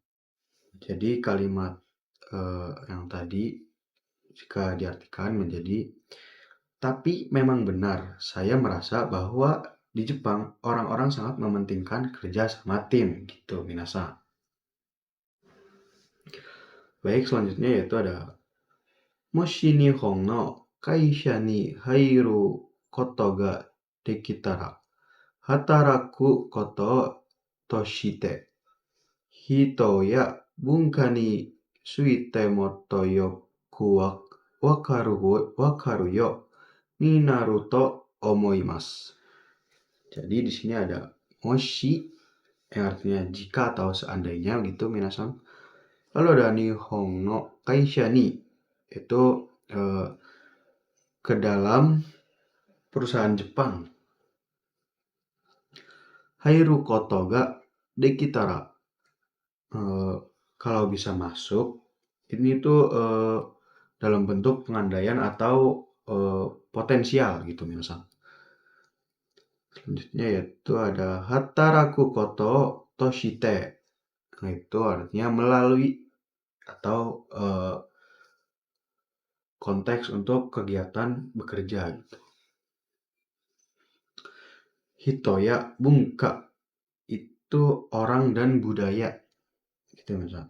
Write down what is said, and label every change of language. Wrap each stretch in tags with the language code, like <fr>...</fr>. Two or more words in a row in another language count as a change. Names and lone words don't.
<id>Jadi kalimat yang tadi jika diartikan menjadi tapi memang benar, saya merasa bahwa di Jepang orang-orang sangat mementingkan kerja sama tim gitu minasan. Baik, selanjutnya yaitu ada</id> <ja>もし日本の会社に入ることができたら働くこととして人や文化についてもっとよくわかるようになると思います.</ja> <id>Jadi di sini ada moshi yang artinya jika atau seandainya gitu minasan. Lalu ada</id> <ja>日本の会社に</ja> <id>itu ke dalam perusahaan Jepang.</id> <ja>入ることができたら</ja> <id>kalau bisa masuk ini tuh dalam bentuk pengandaian atau potensial gitu minasan. Selanjutnya yaitu ada</id> <ja>働くこととして.</ja> <id>Nah, itu artinya melalui atau konteks untuk kegiatan bekerja gitu.</id> <ja>人や文化</ja> <id>itu orang dan budaya gitu misalnya.</id>